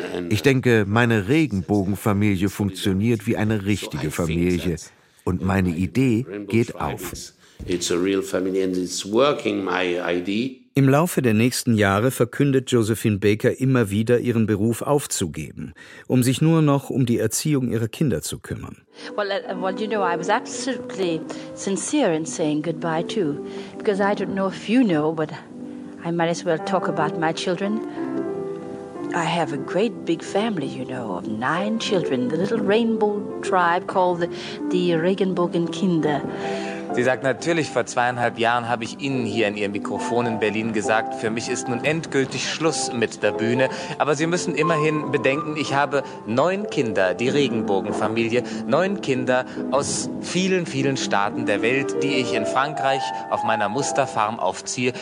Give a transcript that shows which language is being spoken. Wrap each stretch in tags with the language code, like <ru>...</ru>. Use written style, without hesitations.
<de>Ich denke, meine Regenbogenfamilie funktioniert wie eine richtige Familie. Und meine Idee geht auf. Im Laufe der nächsten Jahre verkündet Josephine Baker immer wieder, ihren Beruf aufzugeben, um sich nur noch um die Erziehung ihrer Kinder zu kümmern.</de> <en>Well, you know, I was absolutely sincere in saying goodbye too, because I don't know if you know, but I might as well talk about my children. I have a great big family, you know, of 9 children. The little rainbow tribe called the Regenbogenkinder.</en> <de>Sie sagt, natürlich, vor 2,5 Jahren habe ich Ihnen hier in Ihrem Mikrofon in Berlin gesagt, für mich ist nun endgültig Schluss mit der Bühne. Aber Sie müssen immerhin bedenken, ich habe 9 Kinder, die Regenbogenfamilie, 9 Kinder aus vielen, vielen Staaten der Welt, die ich in Frankreich auf meiner Musterfarm aufziehe.</de>